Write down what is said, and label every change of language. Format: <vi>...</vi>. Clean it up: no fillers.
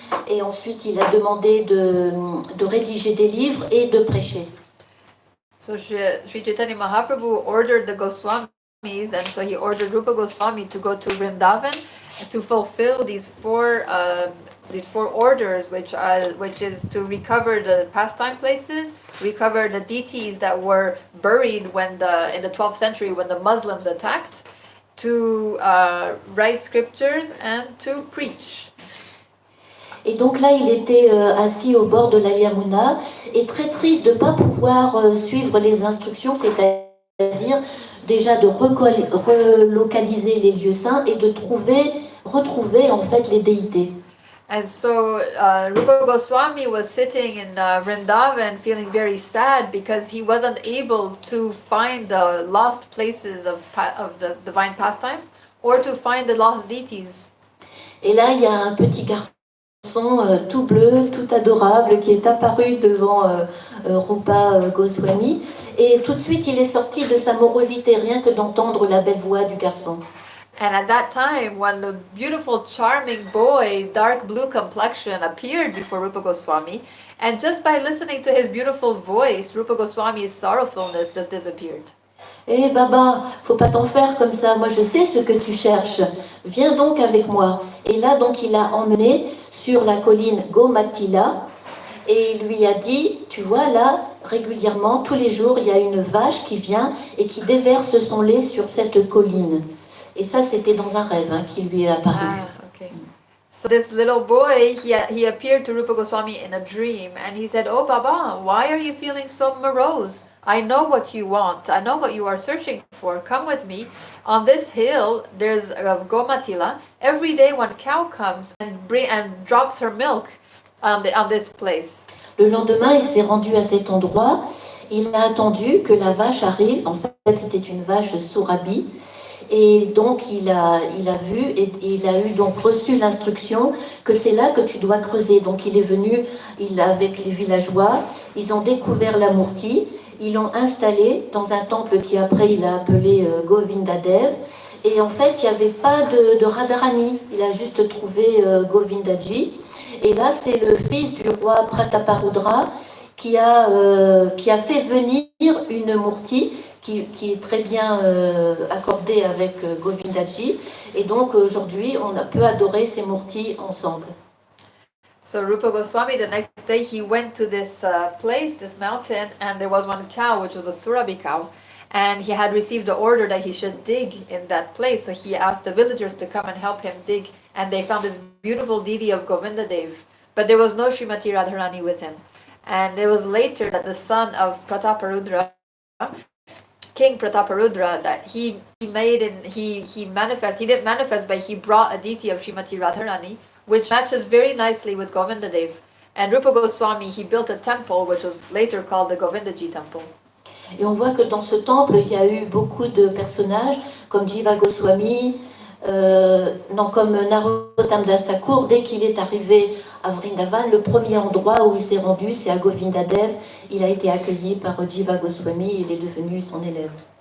<fr>Et ensuite, il a demandé de rédiger des livres et de prêcher.</fr> <en>So Sri Chaitanya Mahaprabhu ordered the Goswamis, and so he ordered Rupa Goswami to go to Vrindavan to fulfill these four orders, which is to recover the pastime places, recover the deities that were buried in the 12th century when the Muslims attacked, to write scriptures and to preach.</en> <fr>Et donc là, il était assis au bord de la Yamuna et très triste de ne pas pouvoir suivre les instructions, c'est-à-dire déjà de relocaliser les lieux saints et de retrouver en fait les déités.</fr> <en>And so Rupa Goswami was sitting in Vrindavan feeling very sad because he wasn't able to find the lost places of the divine pastimes or to find the lost deities.</en> <fr>Et là, il y a un petit garçon tout bleu, tout adorable, qui est apparu devant Rupa Goswami. Et tout de suite, il est sorti de sa morosité, rien que d'entendre la belle voix du garçon.</fr> <en>And at that time, when the beautiful, charming boy, dark blue complexion, appeared before Rupa Goswami, and just by listening to his beautiful voice, Rupa Goswami's sorrowfulness just disappeared.</en> <fr>Eh Baba, faut pas t'en faire comme ça, moi je sais ce que tu cherches, viens donc avec moi. Et là donc il l'a emmené sur la colline Gomatila et il lui a dit, tu vois là, régulièrement, tous les jours, il y a une vache qui vient et qui déverse son lait sur cette colline. Et ça c'était dans un rêve qui lui est apparu.</fr> <en>Okay. So this little boy, he appeared to Rupa Goswami in a dream and he said, "Oh Baba, why are you feeling so morose? I know what you want. I know what you are searching for. Come with me. On this hill, there's a Gomatila. Every day one cow comes and drops her milk on this place."</en> <fr>Le lendemain, il s'est rendu à cet endroit. Il a attendu que la vache arrive. En fait, c'était une vache sourabi. Et donc, il a vu et il a eu donc reçu l'instruction que c'est là que tu dois creuser. Donc, il est venu, avec les villageois, ils ont découvert la Murti. Ils l'ont installé dans un temple qui après il a appelé Govindadev. Et en fait, il n'y avait pas de Radharani. Il a juste trouvé Govindaji. Et là, c'est le fils du roi Prataparudra qui a fait venir une Murti qui est très bien accordée avec Govindaji. Et donc, aujourd'hui, on peut adorer ces Murtis ensemble.</fr> <en>So Rupa Goswami, the next day, he went to this place, this mountain, and there was one cow, which was a Surabhi cow, and he had received the order that he should dig in that place. So he asked the villagers to come and help him dig, and they found this beautiful deity of Govindadev, but there was no Srimati Radharani with him. And it was later that the son of Prataparudra, King Prataparudra, that he didn't manifest, but he brought a deity of Srimati Radharani, which matches very nicely with Govindadev. And Rupa Goswami, he built a temple which was later called the Govindaji temple.</en> <fr>Et on voit que dans ce temple, il y a eu beaucoup de personnages comme Jiva Goswami, comme Narottam Das Thakur. Dès qu'il est arrivé à Vrindavan, le premier endroit où il s'est rendu, c'est à Govindadev. Il a été accueilli par Jiva Goswami, il est devenu son élève.</fr>